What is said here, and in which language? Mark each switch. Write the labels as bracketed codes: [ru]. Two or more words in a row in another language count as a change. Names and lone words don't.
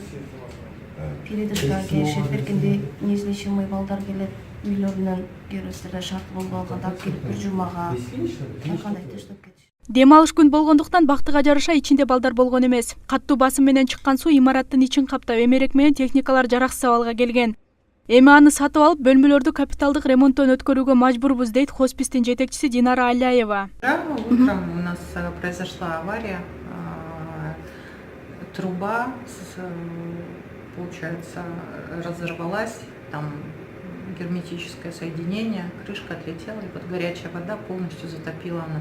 [ky] Передышка келишет, беркинде неизлечимый балдар келет, үйлөрүнөн кирүүсүндө шарт болуп алганда алып келип бир жумага кандай таштап кетишет. Дем алыш күн болгондуктан бактыга жараша ичинде балдар болгон эмес. Каттуу басым менен чыккан суу имараттын ичин каптап, эмерек менен техникалар жараксыз абалга келген. Эми аны сатып алып, бөлмөлөрдү капиталдык ремонттон өткөрүүгө мажбурбуз, дейт хоспистин жетекчиси Динара Аляева. [ru] Утром у нас произошла авария. Труба, получается, разорвалась. Там герметическое соединение, крышка отлетела, и вот горячая вода полностью затопила у нас.